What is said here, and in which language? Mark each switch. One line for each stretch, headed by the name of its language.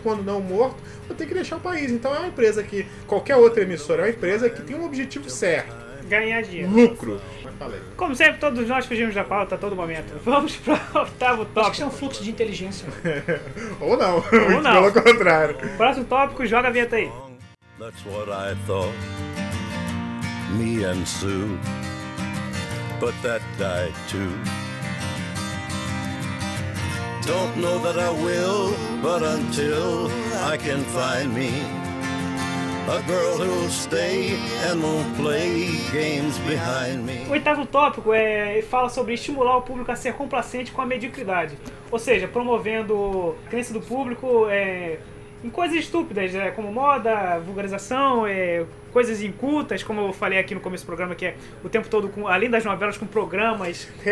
Portuguese: Quando não morto, vai ter que deixar o país. Então é uma empresa que... Qualquer outra emissora é uma empresa que tem um objetivo certo. Ganhar dinheiro. Lucro. Como sempre, todos nós fugimos da pauta a todo momento. Vamos pro oitavo tópico. Acho que isso é um fluxo de inteligência. Ou não. Ou não. Pelo contrário. Próximo tópico, joga a vinheta aí.
English: That's what I thought, me and Sue, but that died too. Don't know that I will, but until I can find me a girl who'll stay and won't play games behind me.
Portuguese: O oitavo tópico é, fala sobre estimular o público a ser complacente com a mediocridade, ou seja, promovendo a crença do público em coisas estúpidas, como moda, vulgarização, coisas incultas, como eu falei aqui no começo do programa, que é o tempo todo, além das novelas, com programas...